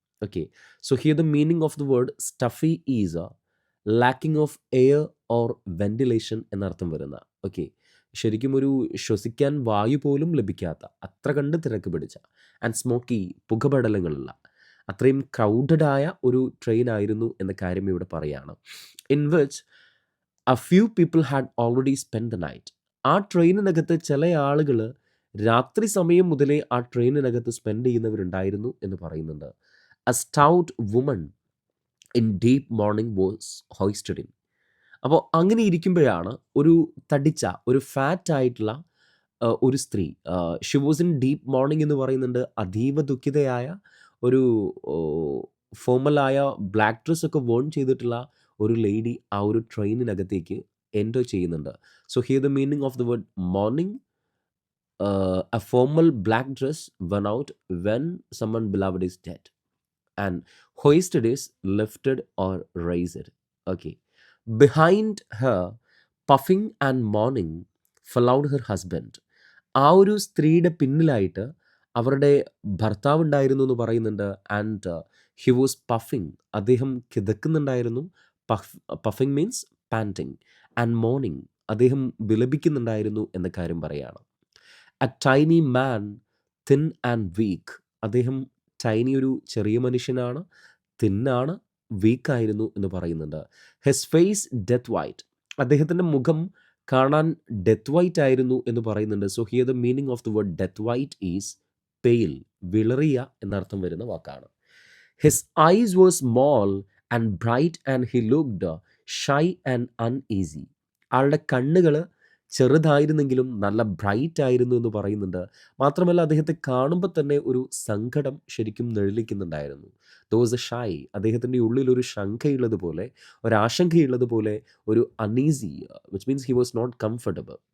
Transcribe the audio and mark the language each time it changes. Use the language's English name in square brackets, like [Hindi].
[English] okay, so here the meaning of the word stuffy is a lacking of air or ventilation [Malayalam] എന്നർത്ഥം വരുന്ന. Okay, ശരിക്കും ഒരു ശ്വസിക്കാൻ വായു പോലും ലഭിക്കാത്ത അത്ര കണ്ട് തിരക്ക് പിടിച്ച, [English] and smoky, [Malayalam] പുകപടലങ്ങളുള്ള, അത്രയും ക്രൗഡഡ് ആയ ഒരു ട്രെയിൻ ആയിരുന്നു എന്ന കാര്യം ഇവിടെ പറയാണ്. [English] In which a few people had already spent the night. [Malayalam] ആ ട്രെയിനിനകത്ത് ചില ആളുകൾ രാത്രി സമയം മുതലേ ആ ട്രെയിനിനകത്ത് സ്പെൻഡ് ചെയ്യുന്നവരുണ്ടായിരുന്നു എന്ന് പറയുന്നുണ്ട്. [English] A stout woman in deep mourning was hoisted in. [Malayalam] അപ്പോൾ അങ്ങനെ ഇരിക്കുമ്പോഴാണ് ഒരു തടിച്ച, ഒരു ഫാറ്റ് ആയിട്ടുള്ള ഒരു സ്ത്രീ, [English] she was in deep mourning [Malayalam] എന്ന് പറയുന്നുണ്ട്, അതീവ ദുഃഖിതയായ ഒരു ഫോമലായ ബ്ലാക്ക് ഡ്രസ് ഒക്കെ വോൺ ചെയ്തിട്ടുള്ള ഒരു ലേഡി ആ ഒരു ട്രെയിനിനകത്തേക്ക് എൻ്റർ ചെയ്യുന്നുണ്ട്. [English] So here the meaning of the word mourning a formal black dress worn out when someone beloved is dead, and hoisted is lifted or raised. Okay. Behind her, puffing and mourning, followed her husband. [Malayalam] ആ ഒരു സ്ത്രീയുടെ പിന്നിലായിട്ട് അവരുടെ ഭർത്താവ് ഉണ്ടായിരുന്നു എന്ന് പറയുന്നുണ്ട്. [English] and he was puffing, [Malayalam] അദ്ദേഹം കിതക്കുന്നുണ്ടായിരുന്നു. [English] Puffing means panting. And mourning, [Malayalam] അദ്ദേഹം വിലപിക്കുന്നുണ്ടായിരുന്നു എന്ന കാര്യം പറയാണ്. [English] a tiny man, thin and weak, [Malayalam] അദ്ദേഹം ടൈനി ഒരു ചെറിയ മനുഷ്യനാണ്, തിന്നാണ്, വീക്കായിരുന്നു എന്ന് പറയുന്നുണ്ട്. [English] his face death white, [Malayalam] അദ്ദേഹത്തിൻ്റെ മുഖം കാണാൻ ഡെത്ത് വൈറ്റ് ആയിരുന്നു എന്ന് പറയുന്നുണ്ട്. [English] so here the meaning of the word death white is pale, [Malayalam] വിളറിയ എന്നർത്ഥം വരുന്ന വാക്കാണ്. [English] His eyes were small and bright and he looked shy and uneasy. [Malayalam] ആളുടെ കണ്ണുകൾ ചെറുതായിരുന്നെങ്കിലും നല്ല ബ്രൈറ്റ് ആയിരുന്നു എന്ന് പറയുന്നുണ്ട്. മാത്രമല്ല അദ്ദേഹത്തെ കാണുമ്പോൾ തന്നെ ഒരു സങ്കടം ശരിക്കും നിഴലിക്കുന്നുണ്ടായിരുന്നു. ദോസ് എ ഷൈ, അദ്ദേഹത്തിൻ്റെ ഉള്ളിൽ ഒരു ശങ്കയുള്ളതുപോലെ, ഒരാശങ്കയുള്ളതുപോലെ, ഒരു uneasy, [English] Which means he was not comfortable.